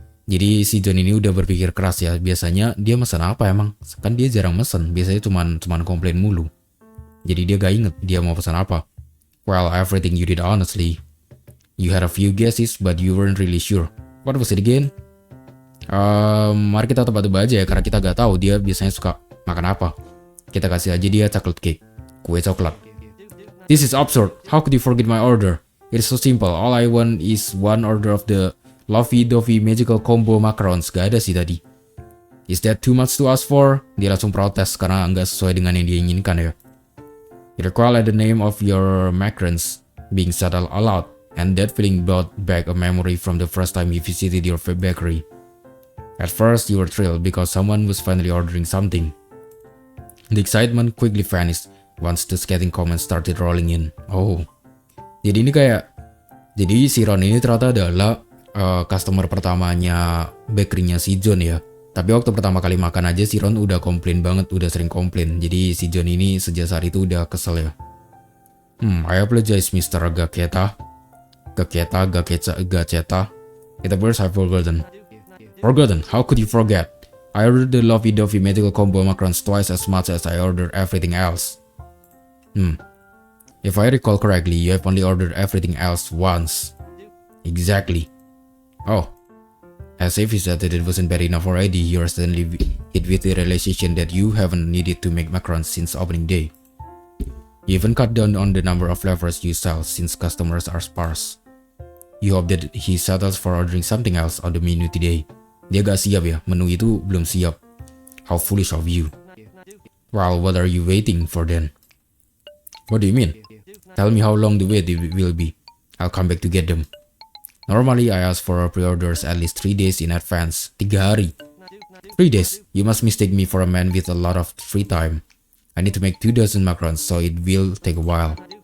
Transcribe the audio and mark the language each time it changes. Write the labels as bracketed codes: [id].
[id] Jadi si John ini udah berpikir keras ya, biasanya dia pesan apa emang? Kan dia jarang mesen, biasanya cuman komplain mulu. Jadi dia gak inget dia mau pesan apa. [en] Well, everything you did honestly. You had a few guesses, but you weren't really sure. What was it again? [id] Mari kita tebak-tebak aja ya, karena kita gak tahu dia biasanya suka makan apa. Kita kasih aja dia chocolate cake, kue coklat. [en] This is absurd. How could you forget my order? It's so simple. All I want is one order of the lovey-dovey magical combo macarons. [id] Gak ada sih tadi. [en] Is that too much to ask for? [id] Dia langsung protes karena nggak sesuai dengan yang dia inginkan ya. [en] You recall the name of your macarons being said aloud, and that feeling brought back a memory from the first time you visited your bakery. At first, you were thrilled because someone was finally ordering something. The excitement quickly vanished once the scathing comments started rolling in. [id] Oh, jadi si Ron ini ternyata adalah customer pertamanya bakerynya si John ya. Tapi waktu pertama kali makan aja si Ron udah komplain banget, udah sering komplain. Jadi si John ini sejak saat itu udah kesel ya. [en] I apologize Mr. Gaketa. Gaceta. It appears I've forgotten. Forgotten? How could you forget? I ordered the lovey-dovey magical combo macarons twice as much as I ordered everything else. If I recall correctly, you have only ordered everything else once. Exactly. Oh. As if he said that it wasn't bad enough already, you're suddenly hit with the realization that you haven't needed to make macarons since opening day. You even cut down on the number of flavors you sell since customers are sparse. You hope that he settles for ordering something else on the menu today. [id] Dia gak siap ya, menu itu belum siap. [en] How foolish of you. Well, what are you waiting for then? What do you mean? Tell me how long the wait will be. I'll come back to get them. Normally, I ask for pre-orders at least 3 days in advance. [id] 3 hari. [en] 3 days? You must mistake me for a man with a lot of free time. I need to make 2 dozen macarons, so it will take a while.